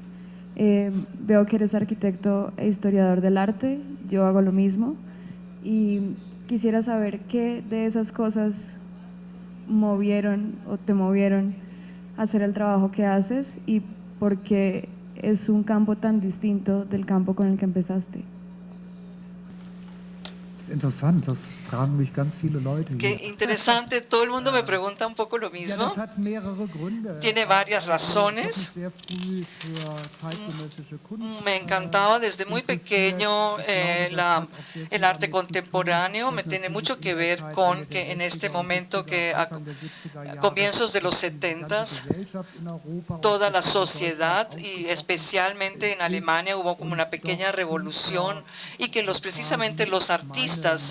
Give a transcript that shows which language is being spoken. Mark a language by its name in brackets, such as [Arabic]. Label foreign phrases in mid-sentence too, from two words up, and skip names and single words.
[Spanish] Veo que eres arquitecto e historiador del arte, yo hago lo mismo, y quisiera saber qué de esas cosas movieron o te movieron a hacer el trabajo que haces y por qué es un campo tan distinto del campo con el que empezaste. [German] Das ist interessant, das fragen mich ganz viele Leute [Spanish] Qué [German] hier. [Spanish] interesante, todo el mundo me pregunta un poco lo [German] Ja, [Spanish] mismo. [German] das hat mehrere Gründe. [Spanish] Tiene varias razones. [German] Ich habe mich sehr früh für zeitgenössische Kunst [Spanish] Me encantaba desde muy pequeño el arte contemporáneo. Me tiene mucho que ver con que en este momento, que a comienzos de los 70s, toda la sociedad y especialmente en Alemania hubo como una pequeña revolución y que precisamente los artistas,